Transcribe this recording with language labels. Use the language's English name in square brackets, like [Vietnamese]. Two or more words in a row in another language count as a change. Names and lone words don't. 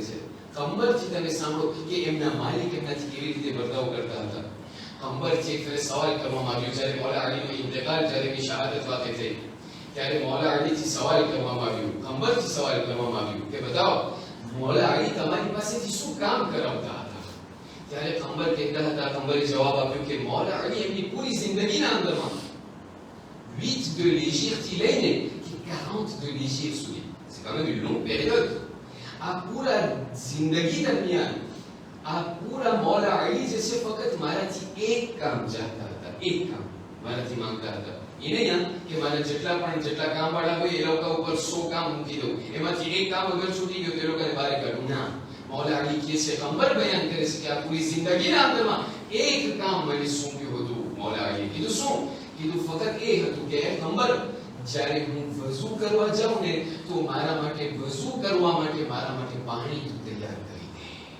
[Gujarati] છે કંબરથી તમે સાંભળો કે એમના માલિક એમનાથી કેવી રીતે વર્તાવ કરતા હતા કંબરથી એક ફેર સવાલ કરવામાં આવ્યો જ્યારે મૌલા અલીનો ઇન્તકાલ જ્યારે એની શહાદત વાતે થઈ ત્યારે મૌલા અલીથી સવાલ કરવામાં આવ્યો કંબરથી સવાલ કરવામાં આવ્યો કે બતાવો મૌલા અલી તમારી પાસેથી શું કામ કરાવતા હતા ત્યારે કંબર કહેતા હતા કંબરે જવાબ આપ્યો કે મૌલા અલી એમની પૂરી જિંદગીના અંદરમાં [French] 8 de l'Égypte [Gujarati] થી લઈને [French] 40 de l'Égypte [Gujarati] સુધી [French] c'est quand même une longue période [Gujarati] આ પૂરા જિંદગી દરમિયાન આ પૂરા મૌલા અલી જે છે ફક્ત મારાથી એક કામ ચાહતા હતા એક કામ મારાથી માંગતા હતા એ નહીં કે મારા જેટલા કામવાળા હોય એ લોકો ઉપર 100 કામ મૂકી દઉં એમાંથી એક કામ અગર છૂટી ગયું તો એ લોકોને બહાર કાઢું ના મૌલા અલી કહે છે કંબર બયાન કરે છે કે આ પૂરી જિંદગીના અંદરમાં એક કામ મને સોંપ્યું હતું મૌલા અલી કીધું શું કીધું ફક્ત એ હતું કે કંબર જ્યારે હું વઝુ કરવા જાઉં ને તો મારા માટે વઝુ કરવા માટે મારા માટે પાણી તું તૈયાર કરી દે